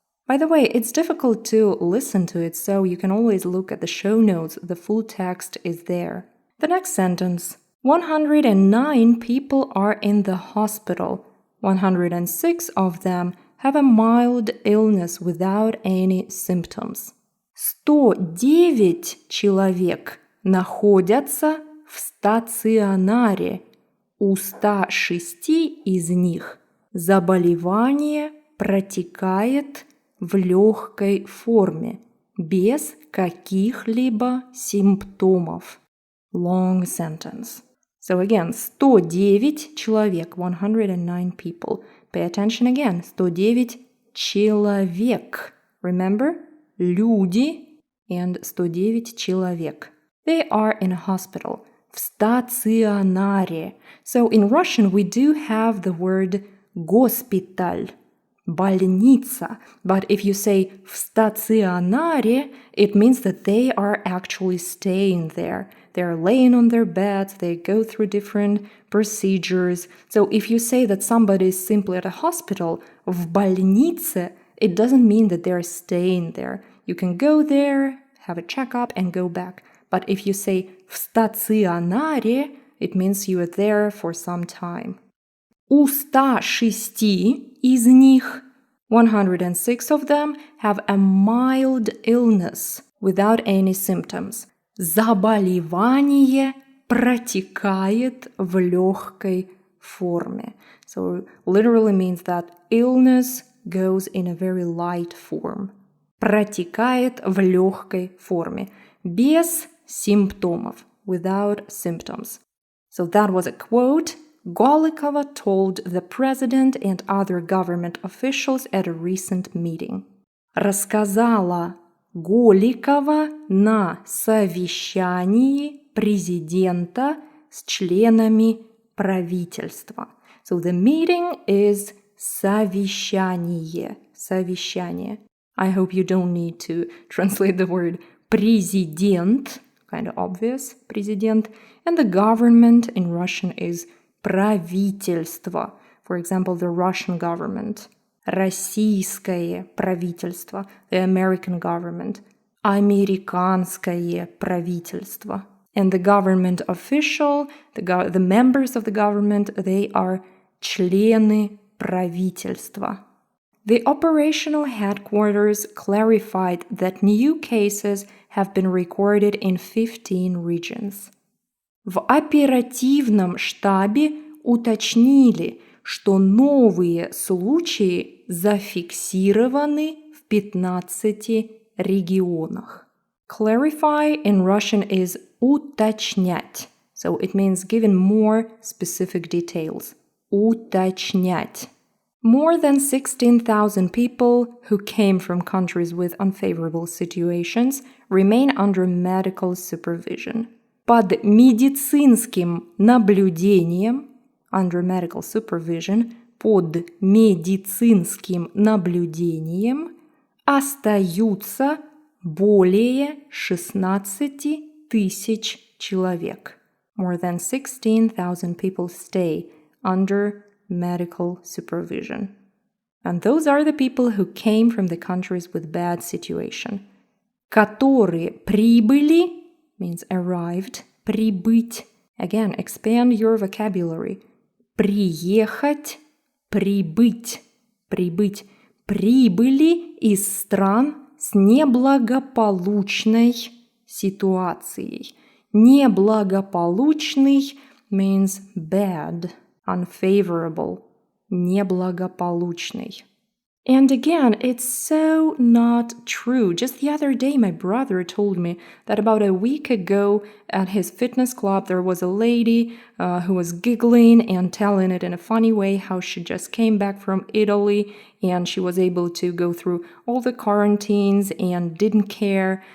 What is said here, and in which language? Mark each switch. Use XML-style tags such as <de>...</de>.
<en>By the way, it's difficult to listen to it, so you can always look at the show notes. The full text is there. The next sentence. 109 people are in the hospital. 106 of them have a mild illness without any symptoms.</en> <ru>109 человек находятся в стационаре. У 106 из них заболевание протекает в легкой форме, без каких-либо симптомов.</ru> <en>Long sentence. So again, 109 человек, 109 people. Pay attention again, 109 человек. Remember?</en> <ru>Люди and 109 человек.</ru> <en>They are in a hospital.</en> <ru>В стационаре.</ru> <en>So in Russian we do have the word госпиталь, больница. But if you say</en> <ru>в стационаре,</ru> <en>it means that they are actually staying there. They're laying on their beds, they go through different procedures. So if you say that somebody is simply at a hospital,</en> <ru>в больнице,</ru> <en>it doesn't mean that they're staying there. You can go there, have a checkup, and go back. But if you say</en> <ru>в стационаре,</ru> <en>it means you are there for some time.</en> <ru>У 106 из них,</ru> <en>106 of them, have a mild illness without any symptoms.</en> <ru>Заболевание протекает в легкой форме.</ru> <en>So literally means that illness goes in a very light form.</en> <ru>Протекает в легкой форме. Без симптомов.</ru> <en>Without symptoms. So that was a quote Голикова told the president and other government officials at a recent meeting.</en> <ru>Рассказала Голикова на совещании президента с членами правительства.</ru> <en>So the meeting is совещание.</en> <ru>Совещание.</ru> <en>I hope you don't need to translate the word президент, kind of obvious, президент, and the government in Russian is правительство. For example, the Russian government.</en> <ru>Российское правительство,</ru> <en>the American government.</en> <ru>Американское правительство.</ru> <en>And the government official, the members of the government, they are</en> <ru>члены правительства.</ru> <en>The operational headquarters clarified that new cases have been recorded in 15 regions.</en> <ru>В оперативном штабе уточнили, что новые случаи зафиксированы в 15 регионах.</ru> <en>Clarify in Russian is уточнять. So it means giving more specific details.</en> <ru>Уточнять.</ru> <en>More than 16,000 people who came from countries with unfavorable situations remain under medical supervision.</en> <ru>Под медицинским наблюдением,</ru> <en>under medical supervision,</en> <ru>под медицинским наблюдением остаются более 16 тысяч человек.</ru> <en>More than 16,000 people stay under medical supervision. And those are the people who came from the countries with bad situation.</en> <ru>Которые прибыли</ru> <en>means arrived,</en> <ru>прибыть.</ru> <en>Again, expand your vocabulary.</en> <ru>Приехать, прибыть, прибыть. Прибыли из стран с неблагополучной ситуацией.</ru> <en>Неблагополучный means bad, unfavorable.</en> <ru>Неблагополучный.</ru> <en>And again, it's so not true. Just the other day, my brother told me that about a week ago at his fitness club, there was a lady who was giggling and telling it in a funny way how she just came back from Italy and she was able to go through all the quarantines and didn't care.</en>